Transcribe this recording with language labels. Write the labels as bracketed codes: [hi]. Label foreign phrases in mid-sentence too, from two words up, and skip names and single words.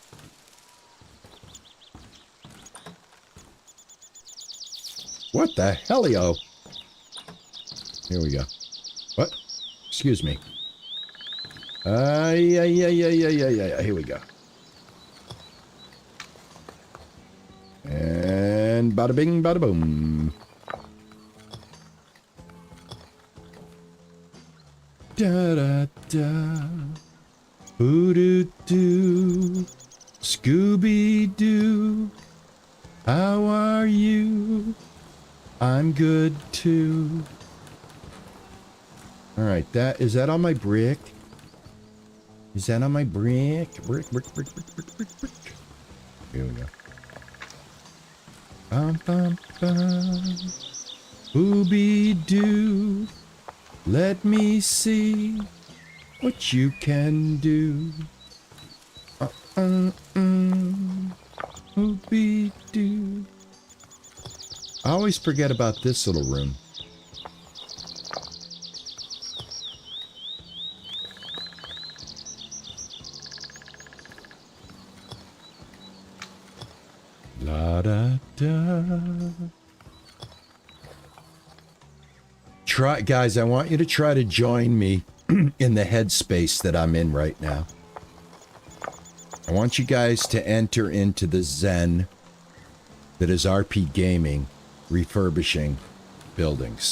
[en] What the hellio? Here we go. What? Excuse me. Yeah. Here we go. And bada bing, bada boom. Da da da. Boo-doo-doo, Scooby-Doo, how are you? I'm good too. All right, is that on my brick? Is that on my brick? Brick. Here we go. Bum, bum, bum. Booby-doo, let me see what you can do. Ooby-doo. I always forget about this little room. La-da-da. Guys, I want you to try to join me in the headspace that I'm in right now. I want you guys to enter into the zen that is RP Gaming, refurbishing buildings.